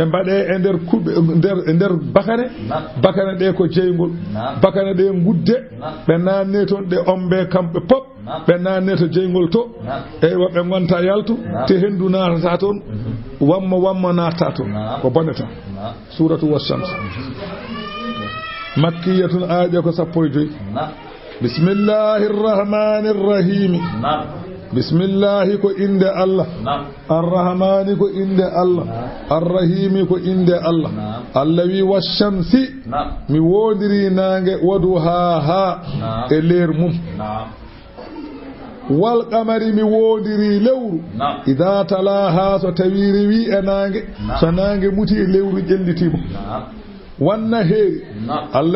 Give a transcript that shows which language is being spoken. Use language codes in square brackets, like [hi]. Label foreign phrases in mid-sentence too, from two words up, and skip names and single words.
[ff] mbaɗe e nder kuɓe nder bakane ɗe ko jeygol bakane ɗe gudde ɓe nanne toon ɗe ombe kamɓe pop ɓe nanne to jeygol to eywa ɓe gonta yaltu te hendu natata toon wamma natta toon ko bonneta [ar] سورة والشمس مكية [ff] aaƴe ko 15 [ar] بسم الله الرحمن الرحيم بسم الله [ff] ko inde Allah arrahmani ko inde Allah arrahimi ko inde Allah Allah wi washamsi mi wodiri nange waduha e leer mum [ar] والقمر [ff] mi wodiri lewru [ar] إذا تلاها [ff] so tawiri wi e nange so nange muti e lewru jellitimo wanna heeri Allah